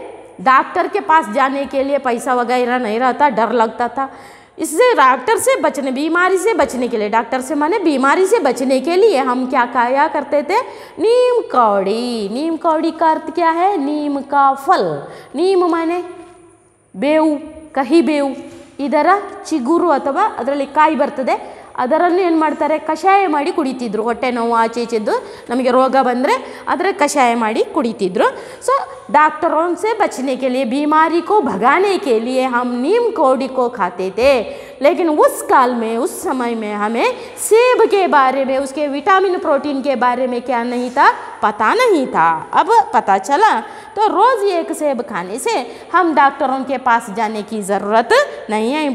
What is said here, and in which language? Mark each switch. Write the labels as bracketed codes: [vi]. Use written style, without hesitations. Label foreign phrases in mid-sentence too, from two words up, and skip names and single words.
[hi] डॉक्टर के पास जाने के लिए पैसा वगैरह नहीं रहता, डर लगता था। इससे डॉक्टर से बचने, बीमारी से बचने के लिए, डॉक्टर से माने बीमारी से बचने के लिए हम क्या खाया करते थे? नीम कौड़ी। नीम कौड़ी का अर्थ क्या है? नीम का फल। नीम माने [kn] ಬೇವು, ಕಹಿ ಬೇವು, ಇದರ ಚಿಗುರು ಅಥವಾ ಅದರಲ್ಲಿ ಕಾಯಿ ಬರ್ತದೆ, ಅದರಲ್ಲಿ ಏನು ಮಾಡ್ತಾರೆ? ಕಷಾಯ ಮಾಡಿ ಕುಡಿತಿದ್ರು. ಹೊಟ್ಟೆ ನೋವು ಆಚೆ ಈಚೆದ್ದು ನಮಗೆ ರೋಗ ಬಂದರೆ ಅದರ ಕಷಾಯ ಮಾಡಿ ಕುಡಿತಿದ್ರು. [hi] सो डॉक्टरों से बचने के लिए, बीमारी को भगाने के लिए हम नीम कौड़ी को खाते थे। लेकिन उस काल में, उस समय में हमें सेब के बारे में, उसके [en] vitamin protein [hi] के बारे में क्या नहीं था? पता नहीं था। अब पता चला, तो रोज़ एक सेब खाने से हम डॉक्टरों के पास जाने की ज़रूरत नहीं है।